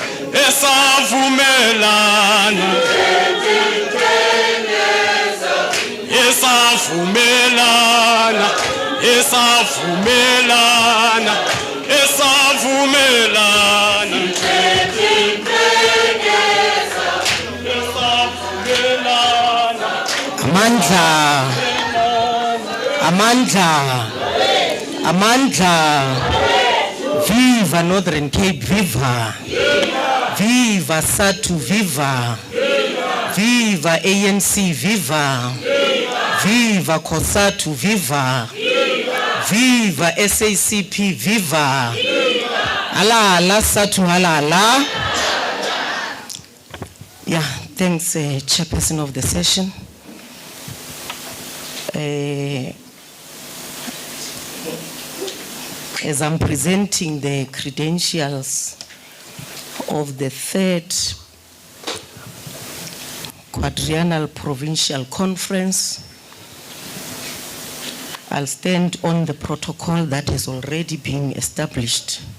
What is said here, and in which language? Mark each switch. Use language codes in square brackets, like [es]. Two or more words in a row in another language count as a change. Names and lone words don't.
[zu] esavumelana, esavumelana, esavumelana, esavumelana, esavumelana. Amandla, amandla, amandla. Viva Northern Cape, viva. Viva SADTU, viva. Viva ANC, viva. Viva COSATU, viva. Viva SACP, viva. Ala ala SADTU, ala ala. [en] Yeah, thanks, Chairperson of the session. As I'm presenting the credentials of the third Quadrennial Provincial Conference, I'll stand on the protocol that has already been established.